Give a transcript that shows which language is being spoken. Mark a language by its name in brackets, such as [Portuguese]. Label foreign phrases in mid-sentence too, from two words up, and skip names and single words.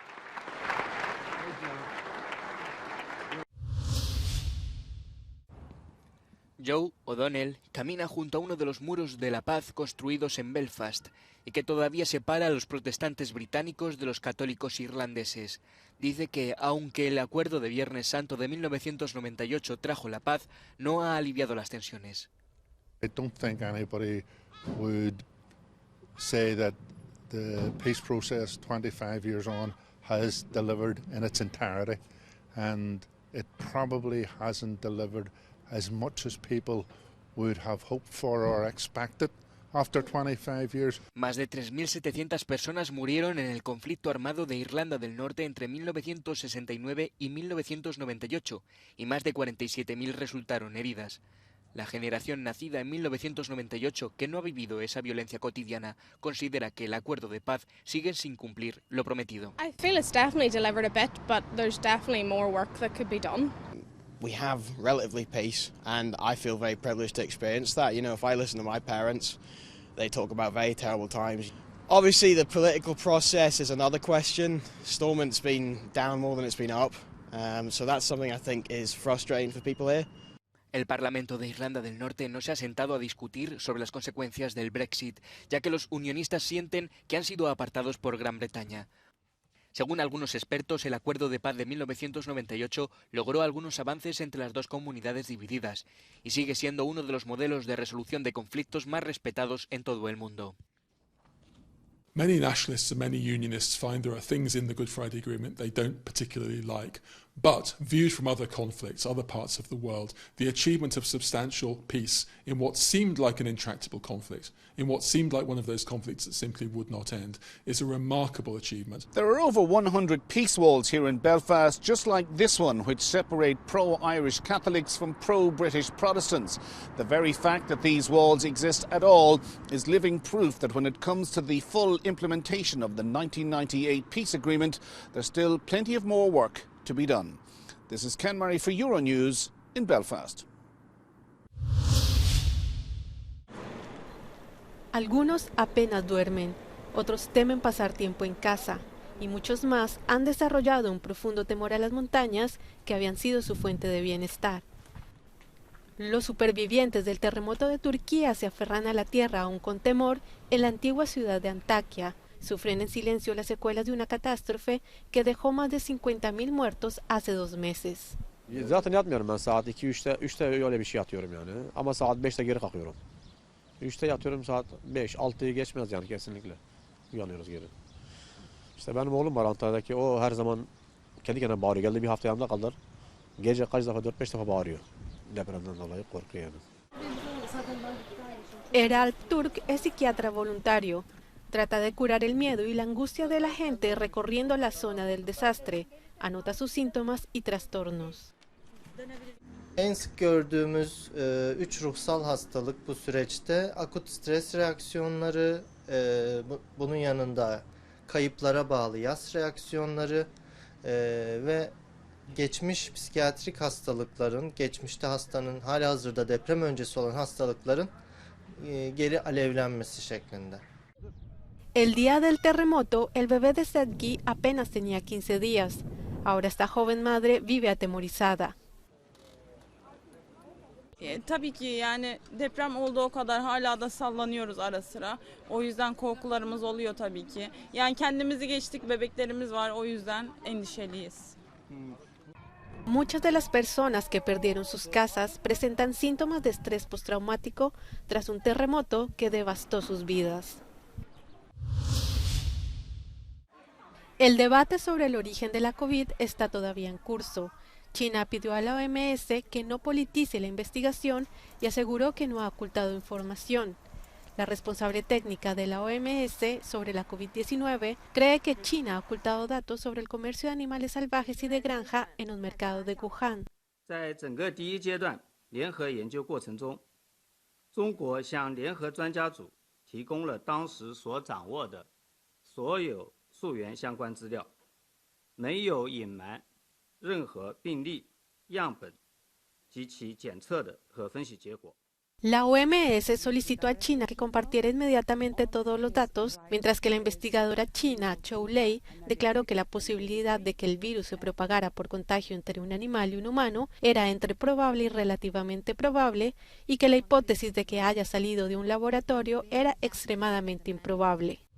[Spanish] Joe O'Donnell camina junto a uno de los muros de la paz construidos en Belfast y que todavía separa a los protestantes británicos de los católicos irlandeses. Dice que, aunque el acuerdo de Viernes Santo de 1998 trajo la paz, no ha aliviado las tensiones. [English] I don't think anybody would say that the peace process 25 years on has delivered in its entirety, and it probably hasn't delivered as much as people would have hoped for or expected after 25 years. [Spanish] Más de 3.700 personas murieron en el conflicto armado de Irlanda del Norte entre 1969 y 1998 y más de 47.000 resultaron heridas. La generación nacida en 1998, que no ha vivido esa violencia cotidiana, considera que el acuerdo de paz sigue sin cumplir lo prometido. [English] I feel it's definitely delivered a bit, but there's definitely more work that could be done. We have relatively peace, and I feel very privileged to experience that. You know, if I listen to my parents, they talk about very terrible times. Obviously, the political process is another question. Stormont's been down more than it's been up, so that's something I think is frustrating for people here. [Spanish] El Parlamento de Irlanda del Norte no se ha sentado a discutir sobre las consecuencias del Brexit, ya que los unionistas sienten que han sido apartados por Gran Bretaña. Según algunos expertos, el acuerdo de paz de 1998 logró algunos avances entre las dos comunidades divididas y sigue siendo uno de los modelos de resolución de conflictos más respetados en todo el mundo. [English] Many nationalists and many unionists find there are things in the Good Friday Agreement they don't particularly like. But, viewed from other conflicts, other parts of the world, the achievement of substantial peace in what seemed like an intractable conflict, in what seemed like one of those conflicts that simply would not end, is a remarkable achievement. There are over 100 peace walls here in Belfast, just like this one, which separate pro-Irish Catholics from pro-British Protestants. The very fact that these walls exist at all is living proof that when it comes to the full implementation of the 1998 peace agreement, there's still plenty of more work to be done. This is Ken Murray for Euronews in Belfast. [Spanish] Algunos apenas duermen, otros temen pasar tiempo en casa y muchos más han desarrollado un profundo temor a las montañas que habían sido su fuente de bienestar. Los supervivientes del terremoto de Turquía se aferran a la tierra aún con temor en la antigua ciudad de Antakya. Sufren en silencio las secuelas de una catástrofe que dejó más de 50.000 muertos hace 2 meses. [Turkish] Zaten yatmıyorum ben saat 2-3'te. 3'te öyle bir şey yatıyorum yani. Ama saat 5'te geri kalkıyorum. 3'te yatıyorum saat 5. 6'yı geçmez yani kesinlikle. Uyanıyoruz geri. İşte benim oğlum var Antalya'daki. O her zaman kendi kendine bağırıyor. Geldi bir hafta yanımda kaldılar. Gece kaç defa 4-5 defa bağırıyor. Depremden dolayı korkuyor yani. [Spanish] Eralp Turk es psiquiatra voluntario. Trata de curar el miedo y la angustia de la gente recorriendo la zona del desastre. Anota sus síntomas y trastornos. [Turkish] En sık gördüğümüz 3 ruhsal hastalık bu süreçte akut stres reaksiyonları, bunun yanında kayıplara bağlı yas reaksiyonları ve geçmiş psikiyatrik hastalıkların, geçmişte hastanın halihazırda deprem öncesi olan hastalıkların geri alevlenmesi şeklinde. [Spanish] El día del terremoto, el bebé de Sedgi apenas tenía 15 días. Ahora esta joven madre vive atemorizada. [Turkish] Tabii ki yani deprem olduğu kadar hala da sallanıyoruz ara sıra. O yüzden korkularımız oluyor tabii ki. Yani kendimizi geçtik, bebeklerimiz var, o yüzden endişeliyiz. [Spanish] Muchas de las personas que perdieron sus casas presentan síntomas de estrés postraumático tras un terremoto que devastó sus vidas. El debate sobre el origen de la COVID está todavía en curso. China pidió a la OMS que no politice la investigación y aseguró que no ha ocultado información. La responsable técnica de la OMS sobre la COVID-19 cree que China ha ocultado datos sobre el comercio de animales salvajes y de granja en un mercado de Wuhan. [Chinese] 在整个第一阶段联合研究过程中，中国向联合专家组提供了当时所掌握的所有溯源相关资料，没有隐瞒任何病例、样本及其检测的和分析结果。 [Spanish] La OMS solicitó a China que compartiera inmediatamente todos los datos, mientras que la investigadora china Zhou Lei declaró que la posibilidad de que el virus se propagara por contagio entre un animal y un humano era entre probable y relativamente probable, y que la hipótesis de que haya salido de un laboratorio era extremadamente improbable.